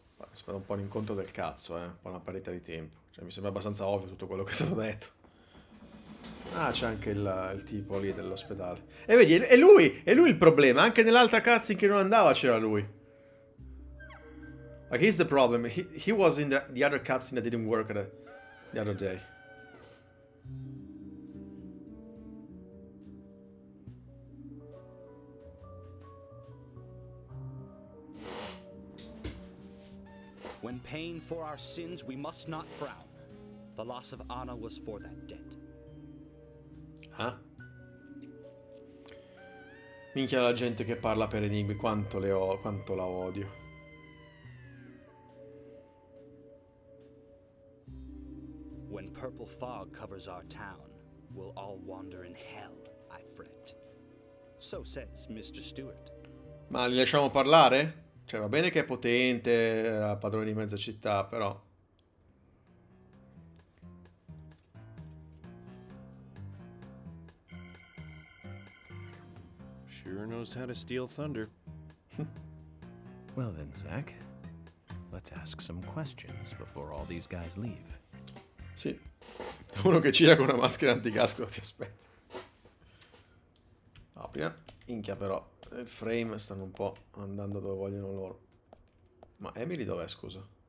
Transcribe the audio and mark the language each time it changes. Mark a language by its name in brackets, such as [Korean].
[Italian] Spero un po' un incontro del cazzo, un po' una parità di tempo. Cioè, mi sembra abbastanza ovvio tutto quello che è stato detto. Ah, c'è anche il tipo lì dell'ospedale. E vedi, è lui il problema. Anche nell'altra cutscene che non andava c'era lui. [English] Like, he's the problem. He was in the other cutscene that didn't work the other day. When paying for our sins, we must not frown. The loss of Anna was for that debt. Ah? [Italian] Minchia la gente che parla per enigmi, quanto la odio. [English] When purple fog covers our town, we'll all wander in hell, I fret. So says Mr. Stewart. [Italian] Ma li lasciamo parlare? Cioè, va bene che è potente, padrone di mezza città, però... [English] Sure knows how to steal thunder. Well then, Zach, let's ask some questions before all these guys leave. [Italian] Sì. Uno che gira con una maschera anticasco ti aspetta. Apri. Minchia però, il frame stanno un po' andando dove vogliono loro. Ma Emily dov'è, scusa?